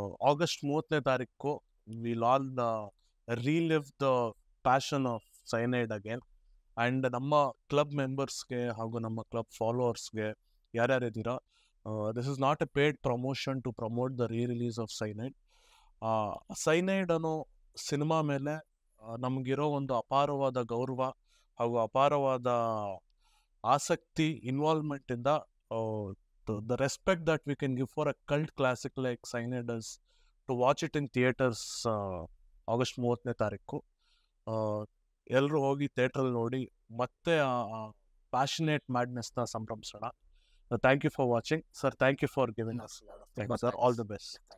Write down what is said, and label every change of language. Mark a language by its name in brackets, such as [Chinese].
[English] August [Kannada] 30ನೇ ತಾರೀಕು [English] Will all relive the passion of Cyanide again. [Kannada] And ನಮ್ಮ club ಮೆಂಬರ್ಸ್ಗೆ ಹಾಗೂ ನಮ್ಮ club ಫಾಲೋವರ್ಸ್ಗೆ ಯಾರ್ಯಾರಿದ್ದೀರಾ, [English] This is not a paid promotion to promote the re-release of Cyanide. [Kannada] Cyanide ಅನ್ನೋ cinema ಮೇಲೆ ನಮಗಿರೋ ಒಂದು ಅಪಾರವಾದ ಗೌರವ ಹಾಗೂ ಅಪಾರವಾದ ಆಸಕ್ತಿ, ಇನ್ವಾಲ್ವ್ಮೆಂಟಿಂದ [English] the respect that we can give for a cult classic like Cyanide is to watch it in theaters [Kannada] August 30ನೇ ತಾರೀಕು. ಎಲ್ಲರೂ ಹೋಗಿ ಥಿಯೇಟ್ರಲ್ಲಿ ನೋಡಿ ಮತ್ತೆ passionate ಮ್ಯಾಡ್ನೆಸ್ನ ಸಂಭ್ರಮಿಸೋಣ. [English] Thank you for watching sir. Thank you for giving us. Thank you sir. All the best.